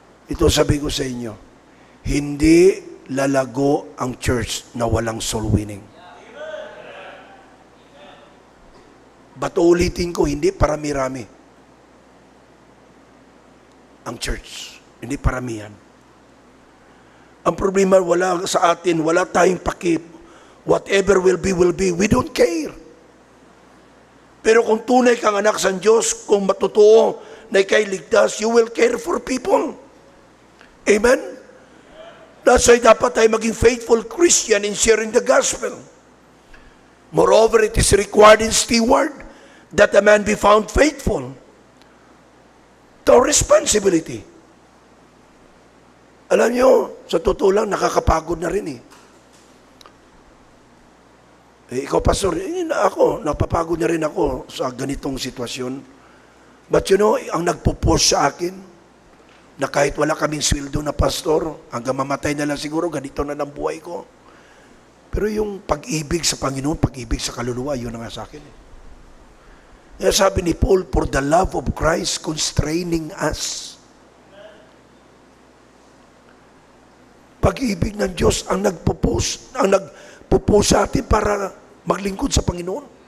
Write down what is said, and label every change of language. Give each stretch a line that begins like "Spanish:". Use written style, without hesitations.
Filipino: Ito sabi ko sa inyo, hindi lalago ang church na walang soul winning. Ba't ulitin ko, hindi parami-rami ang church. Hindi paramihan. Ang problema, wala sa atin, wala tayong pakip.
English: Whatever will be, we don't care.
Filipino: Pero kung tunay kang anak sa Diyos, kung matutuo na ikay ligtas,
English: you will care for people.
Filipino: Amen?
English: That's why
Filipino: dapat tayo maging
English: faithful Christian in sharing the gospel. Moreover, it is required in steward that a man be found faithful to our responsibility.
Filipino: Alam nyo, sa totoo lang, nakakapagod na rin eh. Ikaw, pastor, ako, napapagod na rin ako sa ganitong sitwasyon.
English: But you know,
Filipino: ang nagpo-push sa akin, na kahit wala kaming sweldo na pastor, hanggang mamatay na lang siguro, ganito na lang buhay ko. Pero yung pag-ibig sa Panginoon, pag-ibig sa kaluluwa, yun na nga sa akin. Kaya sabi ni Paul,
English: for the love of Christ constraining us.
Filipino: Pag-ibig ng Diyos ang nagpo-push sa atin para maglingkod sa Panginoon.